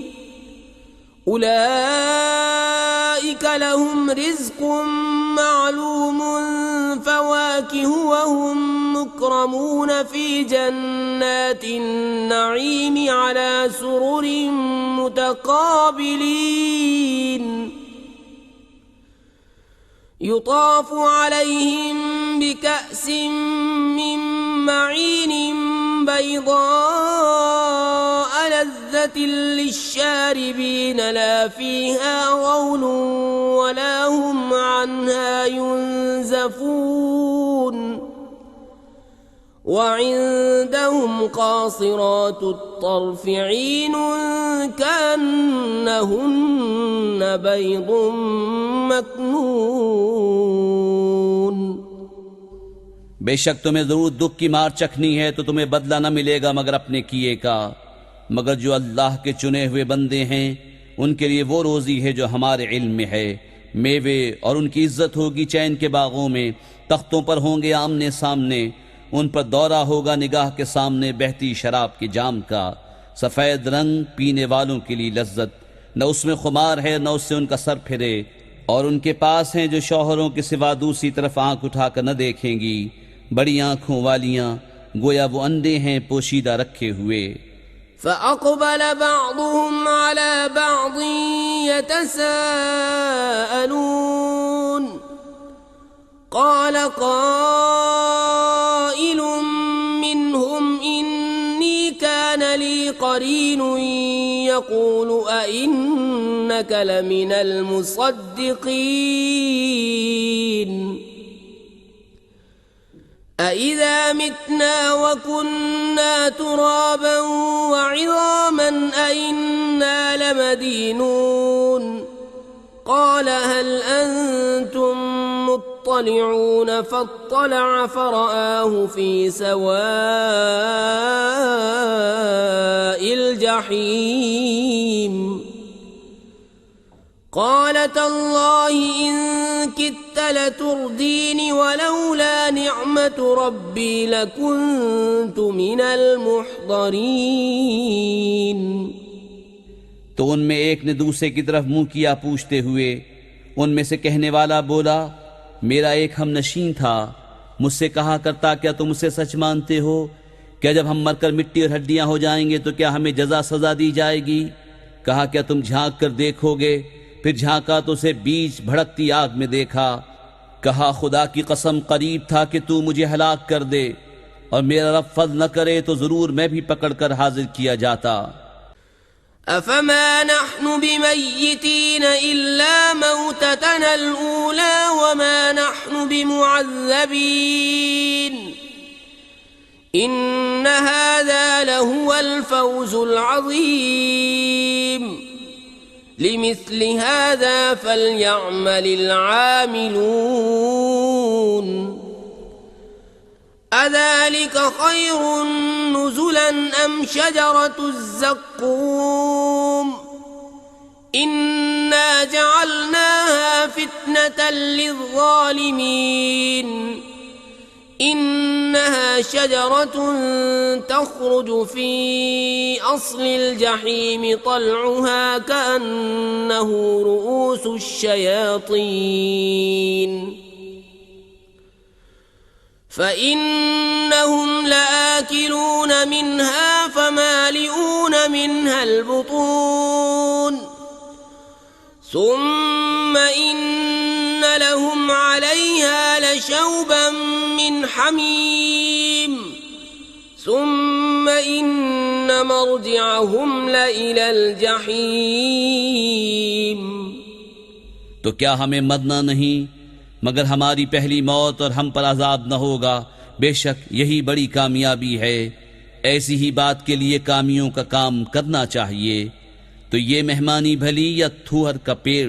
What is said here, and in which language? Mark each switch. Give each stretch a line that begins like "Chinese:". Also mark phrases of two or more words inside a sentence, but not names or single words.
Arabic: أولئك لهم رزق معلوم فواكه وهم مكرمون في جنات النعيم على سرر متقابلين يطاف عليهم بكأس من معين بيضاء لذة للشاربين لا فيها غول ولا هم عنها ينزفون وعندهم قاصرات الطرف عين كأنهن بيض مكنون.
Hindi: बेशक तुम्हें जरूर दुख की मार चखनी है, तो तुम्हें बदला न मिलेगा मगर अपने किए का। मगर जो अल्लाह के चुने हुए बंदे हैं, उनके लिए वो रोजी है जो हमारे इल्म में है। मेवे और उनकी इज्जत होगी चैन के बागों में, तख्तों पर होंगे आमने सामने, उन पर दौरा होगा निगाह के सामने बहती शराब की जाम का। सफ़ेद रंग पीने वालों के लिए लज्जत, न उसमें खुमार है न उससे उनका सर फिरे। और उनके पास हैं जो शौहरों के सिवा दूसरी तरफ आंख उठाकर न देखेंगी, बड़ी आंखों वालियां, गोया वो अंधे हैं पोशीदा रखे हुए।
Arabic: فأقبل بعضهم على بعض يتساءلون قال قائل منهم إني كان لي قرين يقول أإنك لمن المصدقين أإذا متنا وكنا ترابا وعظاما أإنا لمدينون قال هل أنتم مطلعون فاطلع فرآه في سواء الجحيم قال تالله إن كدت لتردين ولولا نعمة ربي لكنت من المحضرين.
Hindi: तो उनमें एक ने दूसरे की तरफ मुंह किया पूछते हुए। उनमें से कहने वाला बोला, मेरा एक हमनशीन था, मुझसे कहा करता, क्या तुम उसे सच मानते हो क्या जब हम मरकर मिट्टी और हड्डियां हो जाएंगे तो क्या हमें जजा सजा दी जाएगी? कहा क्या तुम झांक कर देखोगे? फिर झांका तो उसे बीच भड़कती आग में देखा। कहा खुदा की कसम करीब था कि तू मुझे हलाक कर दे और मेरा रब फज़ल न करे तो जरूर मैं भी पकड़कर हाजिर किया जाता।
Arabic: أفما نحن بميتين إلا موتتنا الأولى وما نحن بمعذبين إن هذا لهو الفوز العظيم لمثل هذا فليعمل العاملون أذلك خير نزلا أم شجرة الزقوم إنا جعلناها فتنة للظالمين إنها شجرة تخرج في أصل الجحيم طلعها كأنه رءوس الشياطين فإنهم لآكلون منها فمالئون منها البطون ثم إن لهم عليها لشوبا من حميم ثم إن مرجعهم لإلى الجحيم.
Hindi: तो क्या हमें मरना नहीं मगर हमारी पहली मौत और हम पर अजाब न होगा? बेशक यही बड़ी कामयाबी है। ऐसी ही बात के लिए कामियों का काम करना चाहिए। तो ये मेहमानी भली या थूहर का पेड़?